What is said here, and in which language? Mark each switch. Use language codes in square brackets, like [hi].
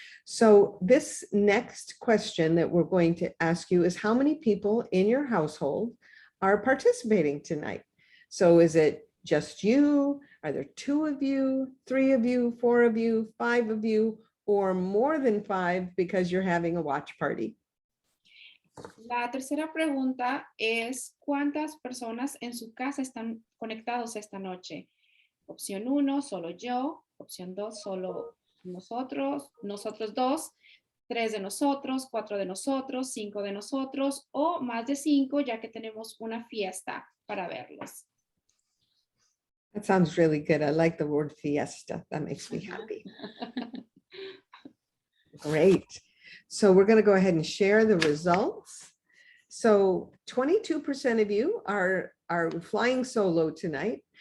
[en] So this next question that we're going to ask you is how many people in your household are participating tonight? So is it just you? Are there 2 of you, 3 of you, 4 of you, 5 of you, or more than 5 because you're having a watch party? [es] La tercera pregunta es ¿cuántas personas en su casa están conectados esta noche? Opción 1, solo yo. Opción 2, solo nosotros 2, 3 de nosotros, 4 de nosotros, 5 de nosotros o más de 5 ya que tenemos una fiesta para verlos. [en] That sounds really good. I like the word fiesta. That makes me happy. Great. So we're going to go ahead and share the results. So 22% of you are flying solo tonight.